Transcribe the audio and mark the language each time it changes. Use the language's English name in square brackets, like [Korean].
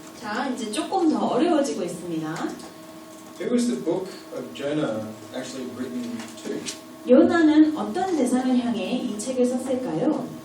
[Korean] 자, 이제 조금 더 어려워지고 있습니다. [English] Who was the book of Jonah actually written to? [Korean] 요나는 어떤 대상을 향해 이 책을 썼을까요?